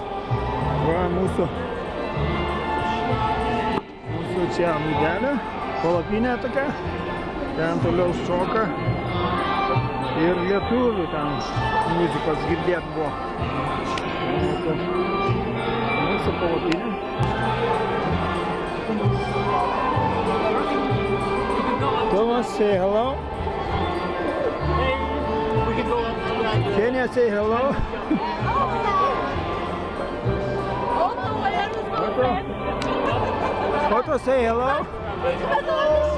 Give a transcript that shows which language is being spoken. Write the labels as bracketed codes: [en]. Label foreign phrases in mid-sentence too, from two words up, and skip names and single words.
[lt] Va mūsų čia būdelė, palapinė tokia. Ten toliau šoka. Ir lietuvių ten muzikos girdėt buvo. Mūsų palapinė. [en] Thomas, say hello. Can you say hello? Otto, say hello.